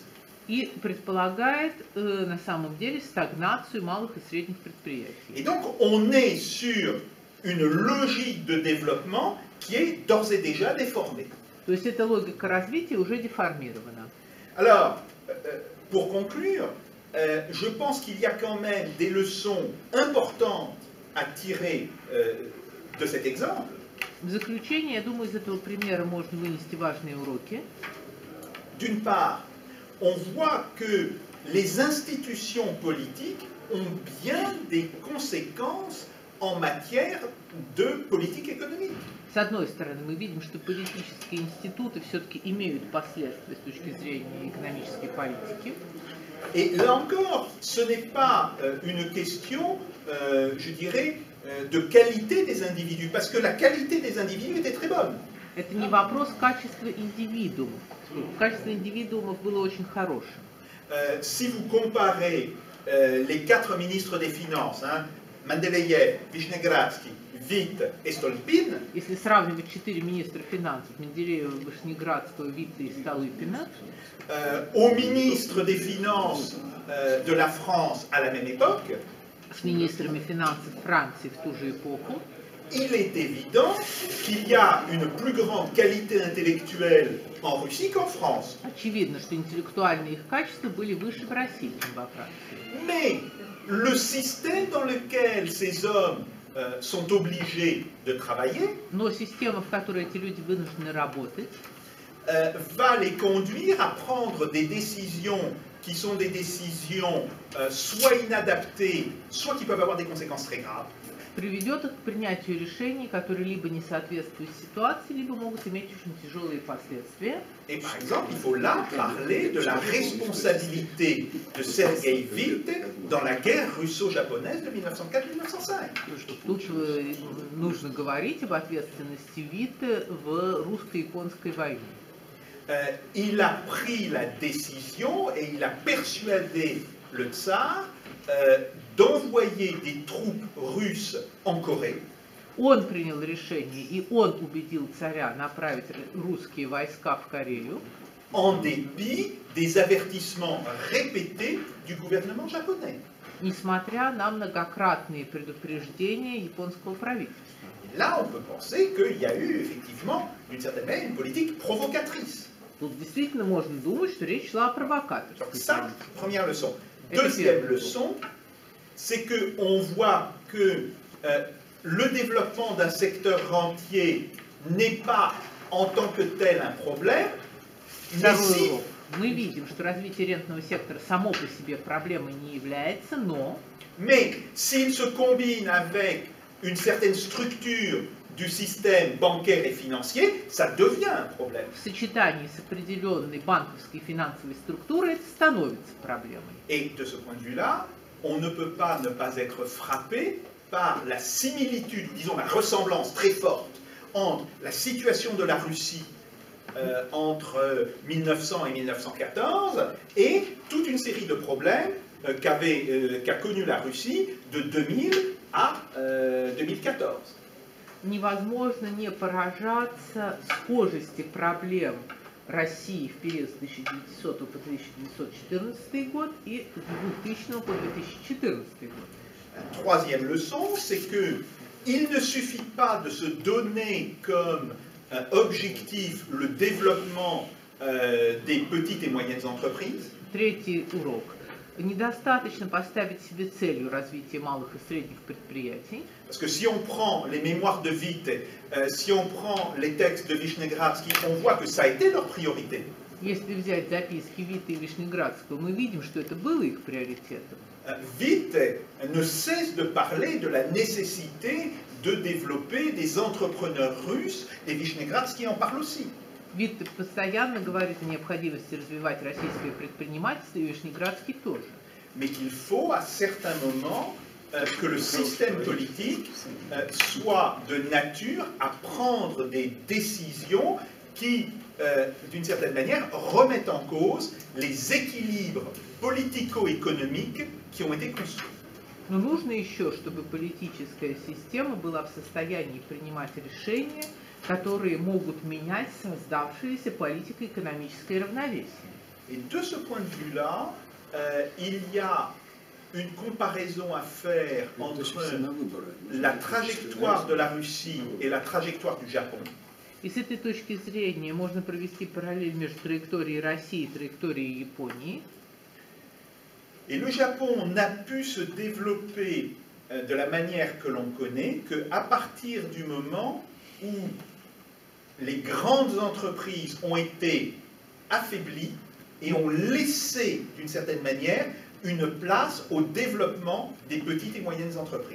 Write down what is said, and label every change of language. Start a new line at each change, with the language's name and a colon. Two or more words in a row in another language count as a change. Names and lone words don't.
Russian: И предполагает на самом деле стагнацию малых и средних предприятий.
French: Et donc, on est sur une logique de développement qui est d'ores et déjà déformée.
Russian: То есть эта логика развития уже деформирована.
French: Alors, pour conclure, je pense qu'il y a quand même des leçons importantes à tirer de cet exemple.
Russian: В заключение, я думаю, из этого примера можно вынести важные уроки.
French: D'une part, on voit que les institutions politiques ont bien des conséquences en matière de politique économique.
Russian: С одной stороны, мы видим, что политические институты все-таки имеют последствия с точки зрения экономической политики.
French: Et là encore, ce n'est pas une question, je dirais, de qualité des individus, parce que la qualité des individus était très bonne.
Russian: Это не вопрос качества индивидуумов. Качество индивидуумов было очень хорошим.
French: Si vous comparez les 4 ministres des Finances, Mendeleïev, Vishnegradsky, Witt et Stolpin,
Russian: Если сравнивать 4 министра финансов, Менделеева, Вышнеградского, Витта и Столыпина,
French: aux ministres des Finances de la France à la même époque,
Russian: с министрами финансов Франции в ту же эпоху,
French: il est évident qu'il y a une plus grande qualité intellectuelle en Russie qu'en France.
Russian: очевидно, что интеллектуальные их качества были выше в России, чем во Франции.
French: Mais le système dans lequel ces hommes sont obligés de travailler
Russian: Но система, в которой эти люди вынуждены работать,
French: va les conduire à prendre des décisions qui sont des décisions soit inadaptées, soit qui peuvent avoir des conséquences très graves.
Russian: приведет их к принятию решений, которые либо не соответствуют ситуации, либо могут иметь очень тяжелые последствия.
French: Et par exemple, il faut là parler de la responsabilité de Sergei Witt dans la guerre russo-japonaise de 1904-1905.
Russian: Тут нужно говорить об ответственности Витте в русско-японской войне.
French: Il a pris la décision et il a persuadé le tsar d'envoyer des troupes russes en Corée.
Russian: Он принял решение, и он убедил царя направить русские войска в Корею,
French: En dépit des avertissements répétés du gouvernement japonais.
Russian: несмотря на многократные предупреждения японского правительства.
French: Et là, on peut penser qu'il y a eu effectivement, d'une certaine manière, une politique provocatrice.
Russian: Тут действительно можно думать, что речь шла о
French: Donc
Russian: провокаторской
French: ça,
Russian: политике.
French: première leçon. Et Deuxième puis, leçon, c'est qu'on voit que le développement d'un secteur rentier n'est pas en tant que tel un problème, mais
Russian: Второй
French: si,
Russian: урок. Мы видим, что развитие рентного сектора само по себе проблемой не является, но
French: mais s'il se combine avec une certaine structure du système bancaire et financier, ça devient un problème.
Russian: в сочетании с определенной банковской и финансовой структурой это становится проблемой.
French: Et de ce point de vue-là, on ne peut pas ne pas être frappé par la similitude, ou disons la ressemblance très forte entre la situation de la Russie entre 1900 et 1914 et toute une série de problèmes qu'a connu la Russie de 2000 à 2014.
Russian: Невозможно не поражаться схожести проблем России в период с 1900 по 1914 год и с 2000 по 2014 год.
French: Troisième leçon, c'est que il ne suffit pas de se donner comme objectif le développement des petites et moyennes entreprises.
Russian: Третий урок. Недостаточно поставить себе целью развития малых и средних предприятий.
French: Parce que si on prend les mémoires de Witt, si on prend les textes de Vishnegradsky, on voit que ça a été leur priorité.
Russian: Если взять записки Витта и Вишнеградского, мы видим, что это было их приоритетом.
French: Witt ne cesse de parler de la nécessité de développer des entrepreneurs russes, et Vishnegradsky en parle aussi.
Russian: Витте постоянно говорит о необходимости развивать российское предпринимательство, и Вишнеградский тоже.
French: Mais qu'il faut à certains moments que le système politique soit de nature à prendre des décisions qui, d'une certaine manière, remettent en cause les équilibres politico-économiques qui ont été construits.
Russian: Но нужно еще, чтобы политическая система была в состоянии принимать решения, которые могут менять создавшееся политико-экономическое равновесие.
French: Et de ce point de vue-là, il y a une comparaison à faire entre la trajectoire de la Russie et la trajectoire du Japon.
Russian: И с этой точки зрения можно провести параллель между траекторией России и траекторией Японии.
French: Et le Japon n'a pu se développer de la manière que l'on connaît qu'à partir du moment où les grandes entreprises ont été affaiblies et ont laissé, d'une certaine manière, une place au développement des petites et moyennes entreprises.